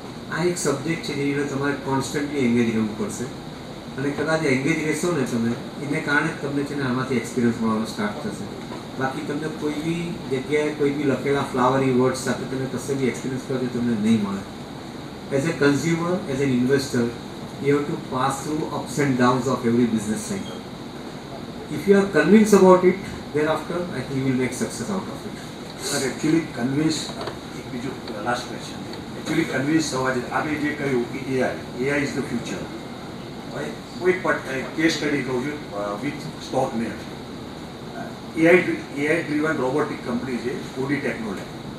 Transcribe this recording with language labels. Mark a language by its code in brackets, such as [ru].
[gu] આ એક સબ્જેક્ટ છે જેની અંદર તમારે કોન્સ્ટન્ટલી એંગેજ રહેવું પડશે અને કદાચ એંગેજ રહેશો ને તમે એને કારણે જ તમને છે ને આમાંથી એક્સપિરિયન્સ મળવાનો સ્ટાર્ટ થશે. બાકી તમને કોઈ બી જગ્યાએ કોઈ બી લખેલા ફ્લાવરી વર્ડ્સ સાથે તમે કશે બી એક્સપિરિયન્સ કરો તો તમને નહીં મળે. [en] As a consumer, as an investor, you have to pass through ups and downs of every business cycle. If you are convinced about it, thereafter I think you will make success out of it. [gu] Sir actually convince, એક બીજું last question, actually convince થવા છે. આપણે જે કહ્યું કે [en] AI is the future. [gu] કોઈ પણ કેસ સ્ટડી કહું છું with stock name. AI driven robotic company છે ઓડી ટેકનોલોજી.